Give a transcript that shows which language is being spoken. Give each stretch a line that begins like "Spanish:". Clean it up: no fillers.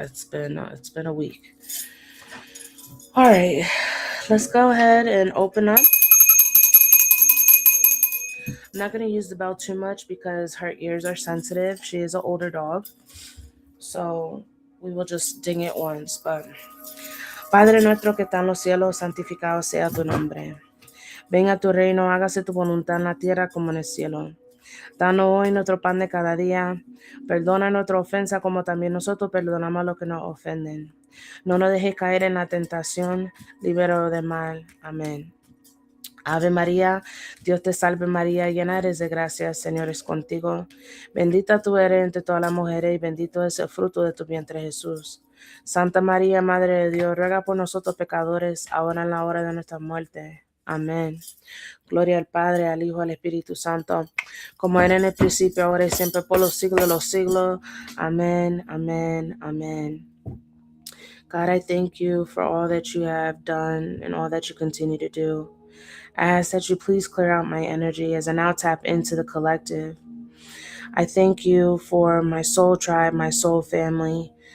English: It's been a week. All right. Let's go ahead and open up. I'm not going to use the bell too much because her ears are sensitive. She is an older dog. So we will just ding it once.
Spanish: But Padre nuestro que está en los cielos, santificado sea tu nombre. Venga tu reino, hágase tu voluntad en la tierra como en el cielo. Danos hoy nuestro pan de cada día. Perdona nuestra ofensa como también nosotros perdonamos a los que nos ofenden. No nos dejes caer en la tentación, libéranos del mal. Amén. Ave María, Dios te salve María, llena eres de gracia, el Señor es contigo. Bendita tú eres entre todas las mujeres y bendito es el fruto de tu vientre Jesús. Santa María, Madre de Dios, ruega por nosotros pecadores, ahora en la hora de nuestra muerte. Amén. Gloria al Padre, al Hijo, al Espíritu Santo, como era en el principio, ahora y siempre, por los siglos de los siglos. Amén, amén, amén.
English: God, I thank you for all that you have done and all that you continue to do. I ask that you please clear out my energy as I now tap into the collective. I thank you for my soul tribe, my soul family.